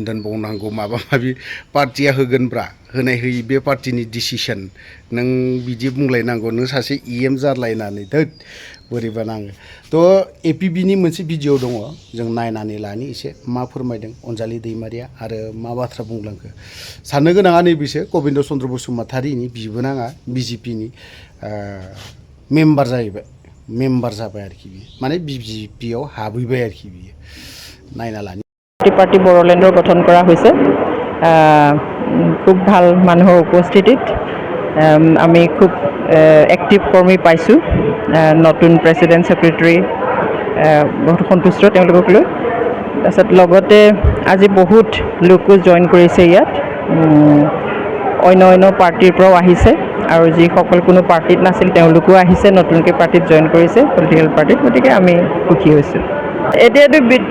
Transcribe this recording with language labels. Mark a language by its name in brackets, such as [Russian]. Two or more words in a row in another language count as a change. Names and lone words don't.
[Bodo] दोनबावनांगौ माबा माबि पार्टिया होगोनब्रा होनाय होयि बे [English] partyनि decision [Bodo] नों बिदि बुंलायनांगौ नों सासे EM जारलायनानै धोद बोरैबा नाङो थ' APB नि मोनसे भिडिअ दङ जों नायनानै लानि एसे मा फोरमायदों अनजालि दैमारिया आरो मा बाथ्रा बुंलांखो साननो गोनाङा नैबेसो गबिन्द चन्द्र बसुमतारीनि बिबोनाङा BJP नि मेम्बार जाहैबाय मेम्बार जाबाय आरोखि बियो माने BJP आव हाबहैबाय आरोखि बियो नायना लानि [Assamese] পার্টি বড়োলেণ্ডৰ গঠন কৰা হৈছে খুব ভাল মানুহৰ উপস্থিতিত আমি খুব এক্টিভ কৰ্মী পাইছোঁ নতুন [English] president secretary [Assamese] বহুত সন্তুষ্ট তেওঁলোকক লৈ তাৰপিছত লগতে আজি বহুত লোকো জইন কৰিছে ইয়াত অন্য পাৰ্টিৰ পৰাও আহিছে আৰু যিসকল কোনো পাৰ্টিত নাছিল তেওঁলোকো আহিছে নতুনকৈ পাৰ্টিত জইন কৰিছে [English] political partyত [Assamese] গতিকে আমি সুখী হৈছোঁ এতিয়াতো